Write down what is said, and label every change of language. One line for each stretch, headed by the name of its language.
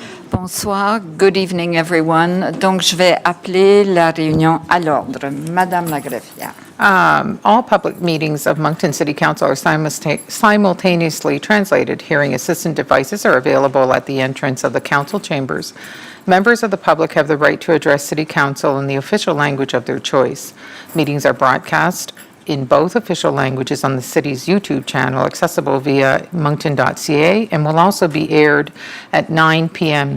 French: Bonsoir,
English: good evening everyone.
French: Donc je vais appeler la réunion à l'ordre. Madame la greffière.
English: All public meetings of Moncton City Council are simultaneously translated. Hearing assistant devices are available at the entrance of the council chambers. Members of the public have the right to address City Council in the official language of their choice. Meetings are broadcast in both official languages on the city's YouTube channel, accessible via moncton.ca, and will also be aired at 9 p.m.